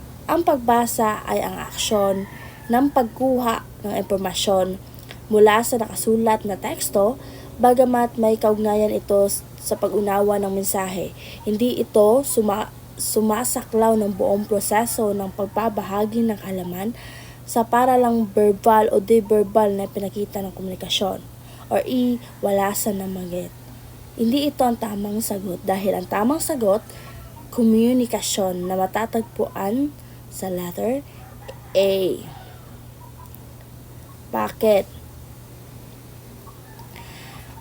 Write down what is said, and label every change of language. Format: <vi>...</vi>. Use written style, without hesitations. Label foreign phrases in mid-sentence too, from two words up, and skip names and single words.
<tl>Ang pagbasa ay ang aksyon ng pagkuha ng impormasyon mula sa nakasulat na teksto, bagamat may kaugnayan ito sa pag-unawa ng mensahe. Hindi ito sumasaklaw ng buong proseso ng pagbabahagi ng kaalaman sa paralang verbal o de-verbal na pinakita ng komunikasyon. Or E. Wala sa nabanggit. Hindi ito ang tamang sagot dahil ang tamang sagot, komunikasyon, na matatagpuan sa letter A. Bakit?</tl>